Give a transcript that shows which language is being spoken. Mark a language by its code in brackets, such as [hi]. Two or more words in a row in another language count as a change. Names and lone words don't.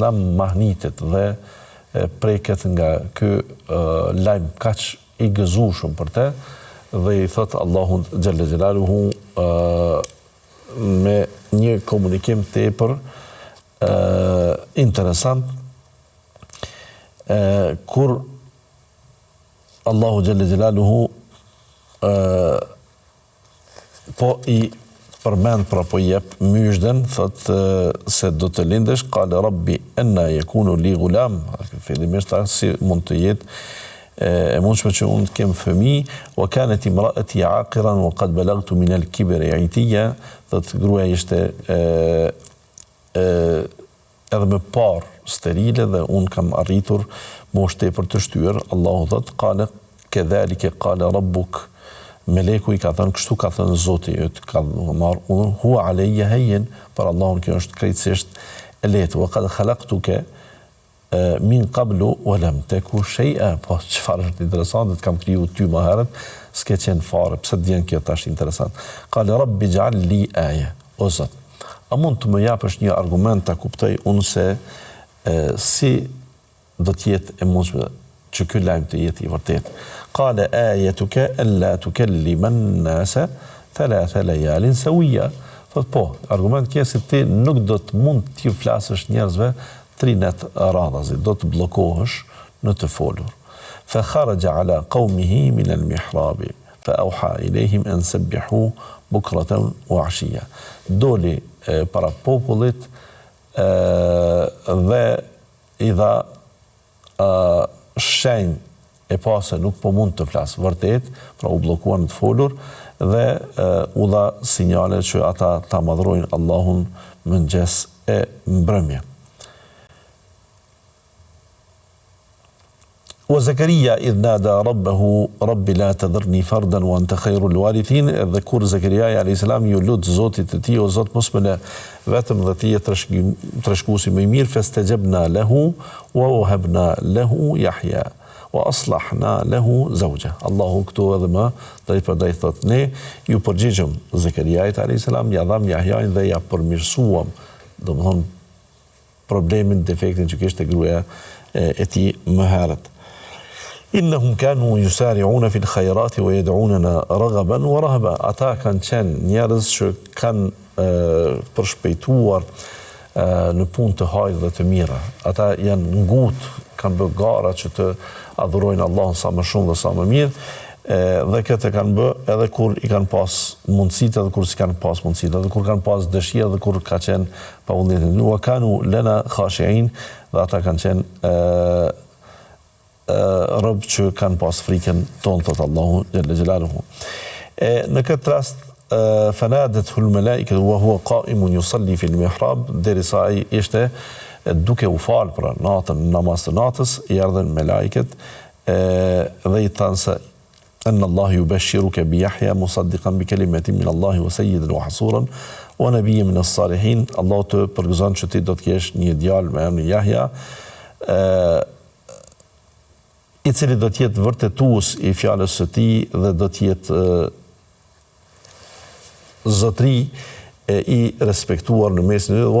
[sq] mahnitet dhe preket nga ky lajm kaq I gëzueshëm për te, dhe I thot Allahun [ar] جل جلاله [sq] me një komunikim tepër interesant, kur Allahu [ar] جل جلاله [sq] po I përmend, pra po jep myshden, thot se do të lindesh, [ar] قال رب أنى يكون لي غلام, [sq] fillimisht si mund të jetë e mundshme që unë të kem fëmijë, [ar] وكانت امرأتي عاقرا وقد بلغت من الكبر عتيا, [sq] thot gruaja ishte edhe më parë sterile dhe unë kam arritur moshë tepër të shtyr. Allahu thot [ar] قال كذلك قال ربك, [sq] Meleku I ka thënë, kështu ka thënë Zoti yt, ka marrë unë, [ar] هو علي هين, [sq] për Allahun kjo është krejtësisht e lehtë. [ar] وقد خلقتك من قبل ولم تك شيئا. [sq] Po çfarë është interesante, kam kriju ty më herët, s'ke qenë fare. Pse të vjen kjo tash interesant? [ar] قال رب اجعل لي آية. [sq] O Zot, a mund të më japësh një argument ta kuptoj unë se si do të jetë e mundshme që ky lajm të jetë I vërtetë. [ar] قال آيتك ألا تكلم الناس ثلاث ليال سويا. [sq] Thot po, argument kjo se ti nuk do të mund t'ju flasësh njerëzve 3 net radhazi, do të bllokohesh në të folur. [ar] فخرج على قومه من المحراب فأوحى إليهم أن سبحوا بكرة وعشيا. [sq] Doli para popullit dhe I dha shenjë e pa se nuk po mund të flasë vërtet, pra u bllokuan të folur, dhe u dha sinjale që ata ta madhrojnë Allahun mëngjes e mbrëmje. [ar] وزكريا إذ نادى ربه رب لا تذرني فردا وأنت خير الوارثين, [sq] dhe kur Zakaria a.s. ju lut Zotit të tij, o Zot mos më lë vetëm dhe ti je trashëguesi më I mirë, [ar] فاستجبنا له ووهبنا له يحيى وأصلحنا له زوجه. [sq] Allahu këtu edhe më drejt për drejt thot, ne ju përgjigjëm Zakariait a.s. ja dham Yahyain dhe ja përmirësuam, domethënë problemin, defektin që kishte gruaja e tij më herët. [ar] إنهم كانوا يسارعون في الخيرات ويدعوننا رغبا ورهبا. [sq] Ata kanë qenë njerëz që kanë përshpejtuar në punë të hajër dhe të mira. Ata janë ngut, kanë bërë gara që të adhurojnë Allahun sa më shumë dhe sa më mirë. Dhe këtë kanë bë edhe kur i kanë pas mundësit edhe kur si kanë pas mundësit, edhe kur kanë pas dëshirë edhe kur ka qenë pa vullnetin. [ar] وكانوا لنا خاشعين, [sq] dhe ata kanë qenë rëbë që kanë pas frikën tonë, thëtë Allahu [ar] جل جلاله. [sq] Në këtë rast, [ar] فنادته الملائكة وهو قائم يصلي في المحراب, [sq] derisa ai ishte duke u falë pra natën, namaz të natës, i ardhen me laiket dhe i thanë se [ar] أن الله يبشرك بيحيى مصدقا بكلمة من الله وسيدا وحصورا ونبيا من الصالحين. [sq] Allah të përgëzon që ti do të kesh një djalë me emrin Jahja, i cili do të jetë vërtetues i fjalës së tij dhe do të jetë zotëri i respektuar në mesin e tyre.